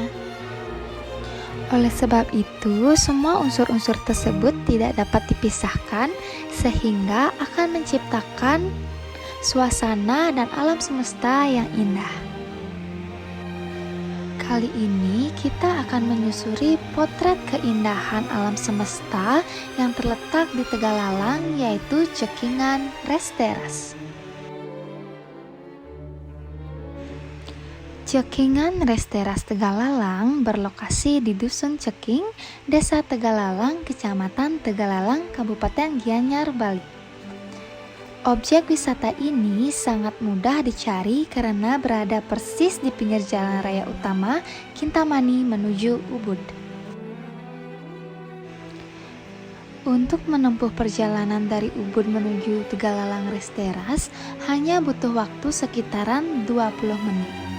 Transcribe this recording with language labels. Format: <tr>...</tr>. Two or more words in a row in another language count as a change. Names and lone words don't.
<id>Oleh sebab itu, semua unsur-unsur tersebut tidak dapat dipisahkan sehingga akan menciptakan suasana dan alam semesta yang indah. Kali ini kita akan menyusuri potret keindahan alam semesta yang terletak di Tegalalang, yaitu Cekingan Resteras. Cekingan Resteras Tegalalang berlokasi di Dusun Ceking, Desa Tegalalang, Kecamatan Tegalalang, Kabupaten Gianyar, Bali. Objek wisata ini sangat mudah dicari karena berada persis di pinggir jalan raya utama Kintamani menuju Ubud. Untuk menempuh perjalanan dari Ubud menuju Tegalalang Resteras hanya butuh waktu sekitaran 20 menit.</id>